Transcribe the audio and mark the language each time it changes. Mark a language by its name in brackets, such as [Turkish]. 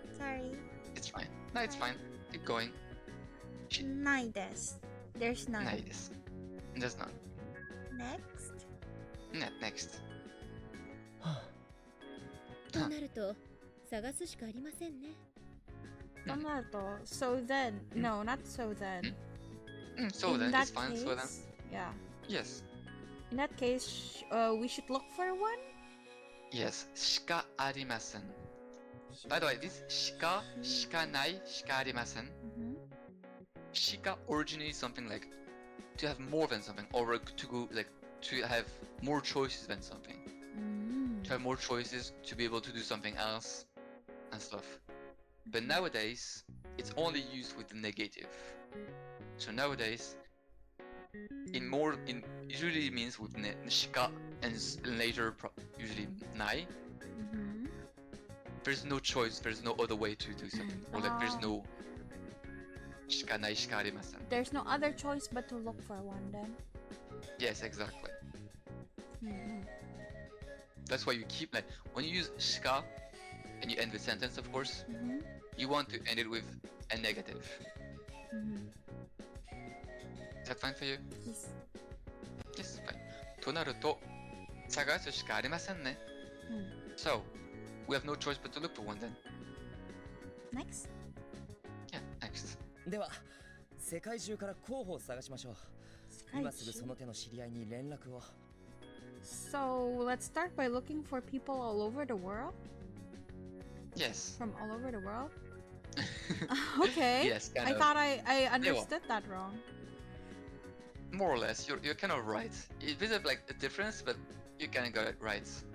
[English] Sorry. It's fine. No, it's fine. Keep going. [Japanese] ないです. [English] There's none. [Japanese] ないです. [English] There's none. Next. Next. [Japanese] となると探すしかありませんね。となると [English] so then. No, not so then. So In then, that it's fine. So then, case, yeah. yes. In that case, we should look for one? Yes. [Japanese] しかありません. [English] By the way, this [Japanese] しかないしかありません. [English] Shika originally something like to have more than something, or to go like to have more choices than something. To have more choices to be able to do something else and stuff. But nowadays, it's only used with the negative. So nowadays, usually means with shika and later usually nai. There's no choice. There's no other way to do something, or like there's no. [Japanese] しかないしかありません. [English] There's no other choice but to look for one then. Yes, exactly. That's why you keep like when you use shika and you end the sentence, of course, you want to end it with a negative. Is that fine for you? Yes. Yes, fine. [Japanese] となると探すしかありませんね. [English] So, we have no choice but to look for one then. Next. Yeah, next. [Japanese] では世界中から候補を探しましょう。今すぐその手の知り合いに連絡を。 [English] So let's start by looking for people all over the world. Yes. From all over the world. Okay. Yes, kind I of. thought I understood that wrong. More or less, you're kind of right. There's like a difference, but you kind of got it right.